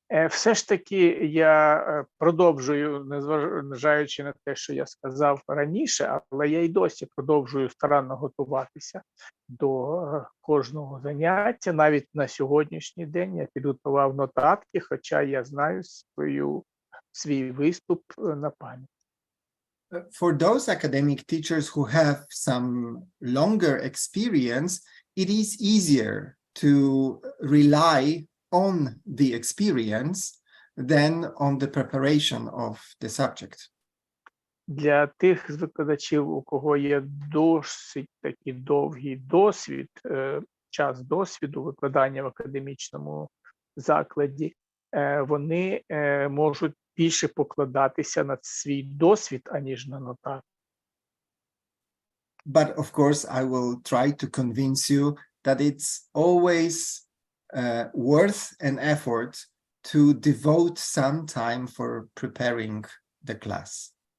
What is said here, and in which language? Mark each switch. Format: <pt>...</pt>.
<uk>Все ж таки я продовжую, незважаючи на те, що я сказав раніше, але я й досі продовжую старанно готуватися до кожного заняття. Навіть на сьогоднішній день я підготував нотатки, хоча я знаю свій виступ на пам'ять.</uk> <en>For those academic teachers who have some longer experience, it is easier to rely on the experience than on the preparation of the subject.</en> <uk>Для тих з викладачів, у кого є досить такий довгий досвід, час досвіду викладання в академічному закладі, вони можуть більше покладатися на свій досвід, аніж на нотатки.</uk> <en>But of course, I will try to convince you that it's always worth an effort to devote some time for preparing the class.</en>